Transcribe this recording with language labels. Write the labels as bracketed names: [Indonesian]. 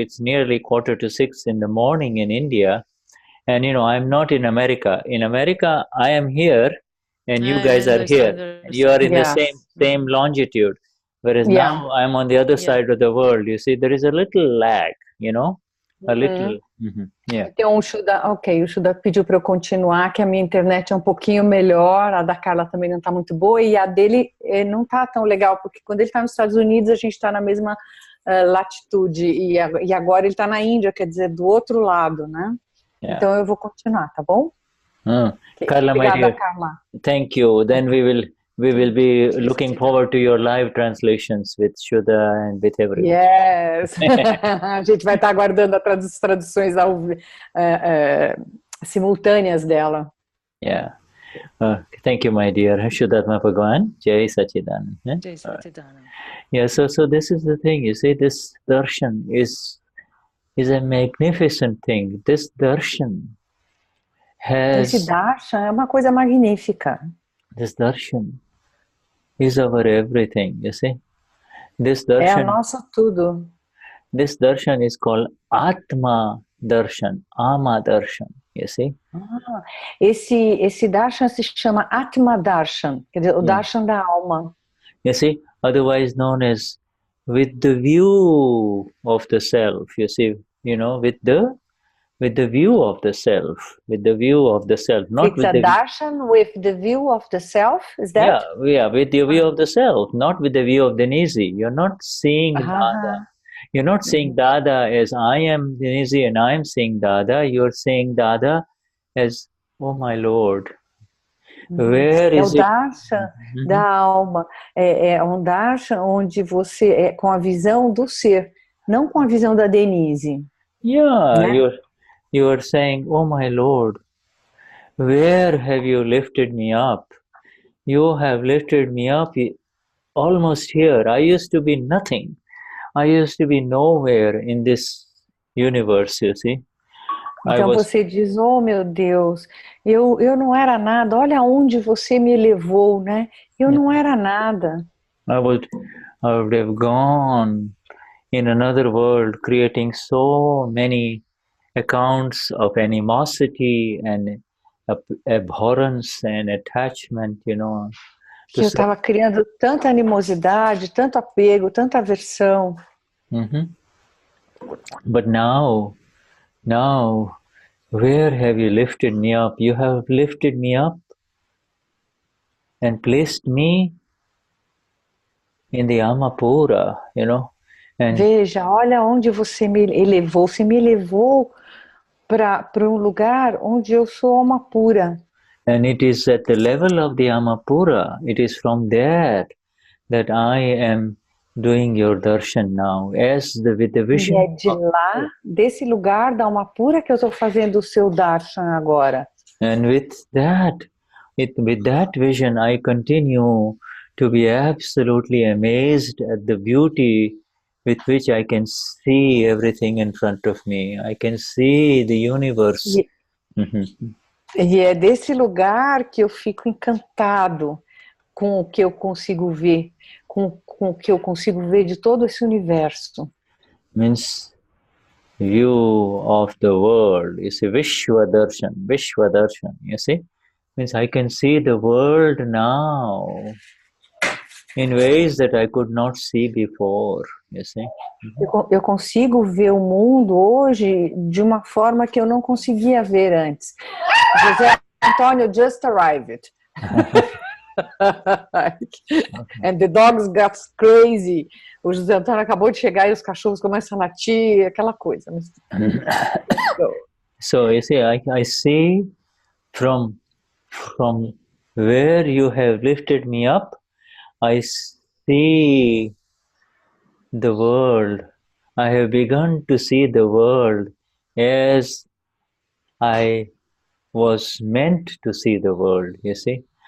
[English] It's nearly 5:45 in the morning in India. And, you know, I'm not in America. In America, I am here. And you guys are here. You are in the same longitude. Whereas now I'm on the other side of the world. You see, there is a little lag, you know? A little. Yeah. [Portuguese] Então, o Shuddha pediu para eu continuar, que a minha internet é um pouquinho melhor, a da Carla também não está muito boa, e a dele não está tão legal, porque quando ele está nos Estados Unidos, a gente está na mesma latitude, e agora ele está na Índia, quer dizer, do outro lado, né? [English] Yeah. [Portuguese] Então, eu vou continuar, tá bom? [English] Carla, [Portuguese] Obrigada, [English] my dear, [Portuguese] Carla. [English] Thank you. Then we will be looking forward to your live translations with Shuddha and with everyone. Yes. [Portuguese] A gente vai estar aguardando as traduções simultâneas dela. [English] Yeah. Thank you, my dear. Shuddhatma Bhagavan. Jai Sachidanand. Jai Sachidanand. Yeah, so this is the thing. You see, this darshan is a magnificent thing. This darshan [Portuguese] Esse darshan é uma coisa magnífica. [English] This darshan is our everything, you see. This darshan, [Portuguese] é o nosso tudo. [English] This darshan is called Atma Darshan, Ama Darshan, you see. [Portuguese] Esse darshan se chama Atma Darshan, quer dizer, o darshan da alma. [English] You see, otherwise known as with the view of the self, you see, you know, with the view of the self, not it's with a darshan with the view of the self, is that? Yeah, with the view of the self, not with the view of Denize. You're not seeing Dada. You're not seeing Dada as I am Denize and I am seeing Dada. You're seeing Dada as, oh my Lord. Where is [Portuguese] o darshan da alma. É um darshan onde você com a visão do ser, não com a visão da Denize. Yeah, né? [English] You are saying, oh my Lord, where have you lifted me up? You have lifted me up almost here. I used to be nothing. I used to be nowhere in this universe, you see. [Portuguese] Então você diz, oh meu Deus, eu não era nada, olha onde você me levou, né? Eu não era nada. [English] I would have gone in another world creating so many accounts of animosity and abhorrence and attachment, you know. [Portuguese] Que eu estava criando tanta animosidade, tanto apego, tanta aversão. [English] But now, where have you lifted me up? You have lifted me up and placed me in the Amapura, you know. And [Portuguese] veja, olha onde você me elevou. Você me elevou para um lugar onde eu sou alma pura. [English] and it is at the level of the Amapura, it is from there that I am doing your darshan now, with the vision. [Portuguese] E é de lá, desse lugar da alma pura, que eu estou fazendo o seu darshan agora. [English] And with that vision, I continue to be absolutely amazed at the beauty with which I can see everything in front of me. I can see the universe. [Portuguese] E é desse lugar que eu fico encantado com o que eu consigo ver, com o que eu consigo ver de todo esse universo. [English] Means view of the world. You see, Vishwa Darshan, you see? Means I can see the world now in ways that I could not see before, you see? [Portuguese] Eu consigo ver o mundo hoje de uma forma que eu não conseguia ver antes. [English] José Antônio just arrived. And the dogs got crazy. [Portuguese] O José Antônio acabou de chegar e os cachorros começam a latir, aquela coisa. [English] So you see, I see from where you have lifted me up, I see the world. I have begun to see the world as I was meant to see the world, you see?